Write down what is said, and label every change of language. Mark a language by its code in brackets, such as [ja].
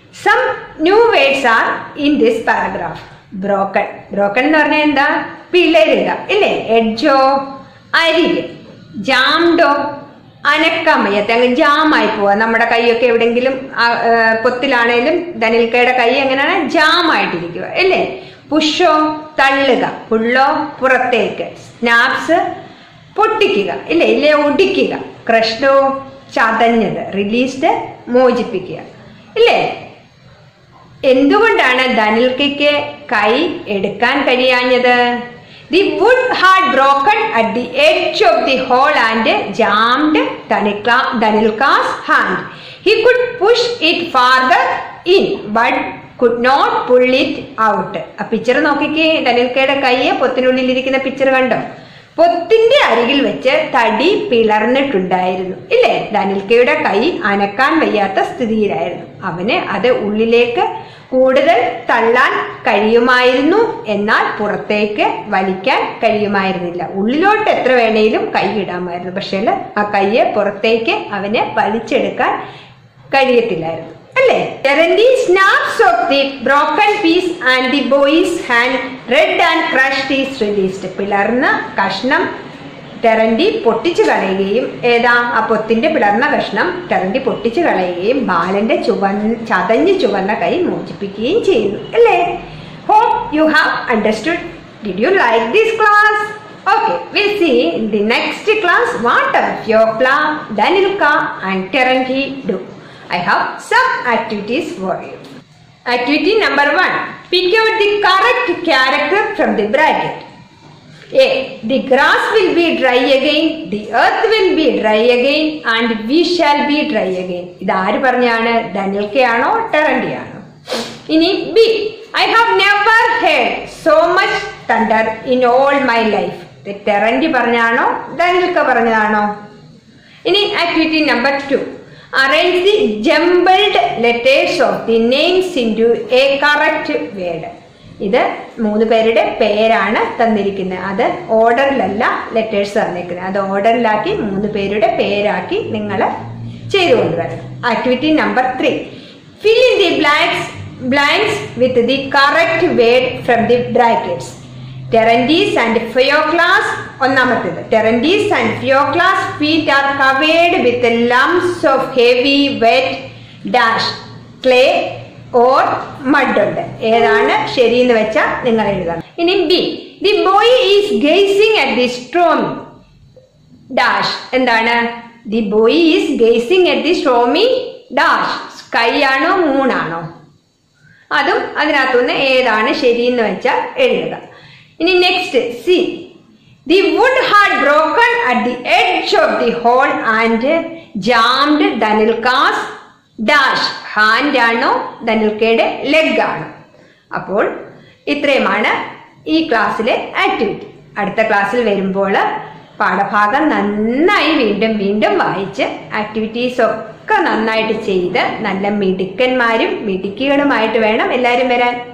[en] Some new words are in this paragraph. [ml] Broken എന്ന് പറഞ്ഞാൽ എന്താ? പിളരുക, ഇല്ലേ? എഡ്ജോ, അരികെ. ജാംഡോ, അനക്കാൻ വയ്യാത്ത, അങ്ങ് ജാമായി പോവാ. നമ്മുടെ കൈയൊക്കെ എവിടെങ്കിലും പൊത്തിലാണേലും ദനിൽക്കയുടെ കൈ എങ്ങനെയാണ്? ജാമായിട്ടിരിക്കുക, അല്ലേ? പുഷോ, തള്ളുക. പുള്ളോ, പുറത്തേക്ക്. സ്നാപ്സ്, പൊട്ടിക്കുക, ഇല്ലേ? ഇല്ലേ, ഒടിക്കുക. ക്രഷ്ഡോ, ചതഞ്ഞത്. റിലീസ്ഡ്, മോചിപ്പിക്കുക, ഇല്ലേ? എന്തുകൊണ്ടാണ് ദനിൽക്കയ്ക്ക് കൈ എടുക്കാൻ കഴിയാഞ്ഞത്? [en] The wood had broken at the edge of the hole and jammed Danilka's hand. He could push it farther in, but could not pull it out. [ml] ആ പിക്ചർ നോക്കിക്കേ. ദനിൽക്കയുടെ കൈയെ പൊത്തിനുള്ളിൽ ഇരിക്കുന്ന പിക്ചർ കണ്ടോ? പൊത്തിന്റെ അരികിൽ വെച്ച് തടി പിളർന്നിട്ടുണ്ടായിരുന്നു, ഇല്ലേ? ദനിൽക്കയുടെ കൈ അനക്കാൻ വയ്യാത്ത സ്ഥിതിയിലായിരുന്നു. അവന് അത് ഉള്ളിലേക്ക് കൂടുതൽ തള്ളാൻ കഴിയുമായിരുന്നു, എന്നാൽ പുറത്തേക്ക് വലിക്കാൻ കഴിയുമായിരുന്നില്ല. ഉള്ളിലോട്ട് എത്ര വേണേലും കൈ ഇടാമായിരുന്നു, പക്ഷേ ആ കൈയെ പുറത്തേക്ക് അവന് വലിച്ചെടുക്കാൻ കഴിയത്തില്ലായിരുന്നു, അല്ലേ? [en] Terendi snaps of the broken piece and the boy's hand, red and crushed, is released. [ml] പിളർന്ന കഷ്ണം ടെറന്റി പൊട്ടിച്ചു കളയുകയും, ഏതാ? ആ പൊത്തിന്റെ പിളർന്ന കഷ്ണം ടെറന്റി പൊട്ടിച്ചു കളയുകയും ബാലന്റെ ചതഞ്ഞു ചുവന്ന കൈ മോചിപ്പിക്കുകയും ചെയ്യുന്നു, അല്ലേ? [en] Hope you have understood. Did you like this class? Okay, we'll see in the next class what Fyokla, Danilka and Terendi do. I have some activities for you. Activity number 1. Pick out the correct character from the bracket. A. The grass will be dry again, the earth will be dry again, and we shall be dry again. [ml] ഇത് ആര് പറഞ്ഞാണ്? ദനിൽക്കയാണോ ടെറന്റിയാണോ? ഇനി B. [en] I have never heard so much thunder in all my life. [ml] ഇത് ടെറന്റി പറഞ്ഞാണോ ദനിൽക്ക പറഞ്ഞതാണോ? ഇനി activity number 2. [en] Arrange the jumbled letters of the names into a correct word. [ml] ഇത് 3 പേരുടെ പേരാണ് തന്നിരിക്കുന്നത്. അത് ഓർഡറിലല്ല ലെറ്റേഴ്സ് തന്നിരിക്കുന്നത്. അത് ഓർഡറിലാക്കി 3 പേരുടെ പേരാക്കി നിങ്ങൾ ചെയ്തു കൊണ്ടുവരണം. Activity number 3. [en] Fill in the blanks with the correct word from the brackets. Terendi's and Fyokla's, ഒന്നാമത്തേത്. Terendi's and Fyokla's feet are covered with lumps of heavy wet dash clay or mud ഉണ്ട്. [ml] ഏതാണ് ശരിയെന്ന് വെച്ചാൽ നിങ്ങൾ എഴുതണം. ഇനി B. [en] The boy is gazing at the stormy dash. എന്താണ്? The boy is gazing at the stormy dash. [ml] Sky ആണോ മൂണാണോ? അതും അതിനകത്തുനിന്ന് ഏതാണ് ശരിയെന്ന് വെച്ചാൽ എഴുതുക. ഇനി next C. [en] The wood had broken at the edge of the hole and jammed Dhanilka's dash. [ml] Hand ആണോ ധനിൽക്കയുടെ ലെഗ് ആണോ? അപ്പോൾ ഇത്രയുമാണ് ഈ ക്ലാസ്സിലെ ആക്ടിവിറ്റി. അടുത്ത ക്ലാസ്സിൽ വരുമ്പോൾ പാഠഭാഗം നന്നായി വീണ്ടും വായിച്ച് ആക്ടിവിറ്റീസ് ഒക്കെ നന്നായിട്ട് ചെയ്ത് നല്ല മിടുക്കന്മാരും മിടുക്കികളുമായിട്ട് വേണം എല്ലാവരും വരാൻ.